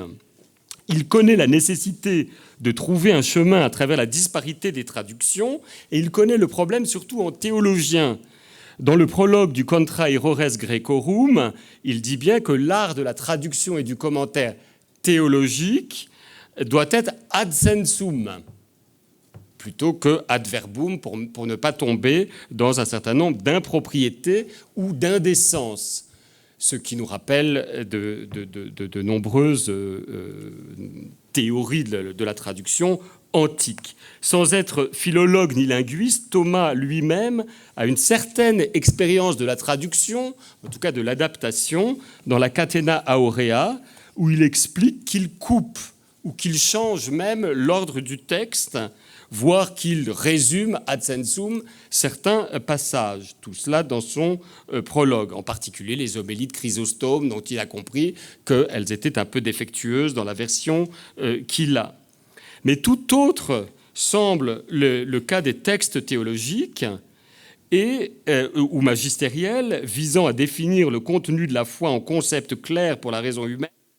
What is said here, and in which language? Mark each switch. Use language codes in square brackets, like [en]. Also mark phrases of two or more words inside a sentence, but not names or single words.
[fr] Il connaît la nécessité de trouver un chemin à travers la disparité des traductions, et il connaît le problème surtout en théologien. Dans le prologue du Contra Errores Graecorum, il dit bien que l'art de la traduction et du commentaire théologique doit être [la] ad sensum, [fr] plutôt que [la] ad verbum, [fr] pour ne pas tomber dans un certain nombre d'impropriétés ou d'indécences, ce qui nous rappelle de nombreuses théories de la traduction antique. Sans être philologue ni linguiste, Thomas lui-même a une certaine expérience de la traduction, en tout cas de l'adaptation, dans la Catena Aurea, où il explique qu'il coupe ou qu'il change même l'ordre du texte, voire qu'il résume [la] ad sensum [fr] certains passages. Tout cela dans son prologue, en particulier les homélies de Chrysostome, dont il a compris qu'elles étaient un peu défectueuses dans la version qu'il a. Mais tout autre semble le cas des textes théologiques ou magistériels visant à définir le contenu de la foi en concepts clairs pour la raison humaine.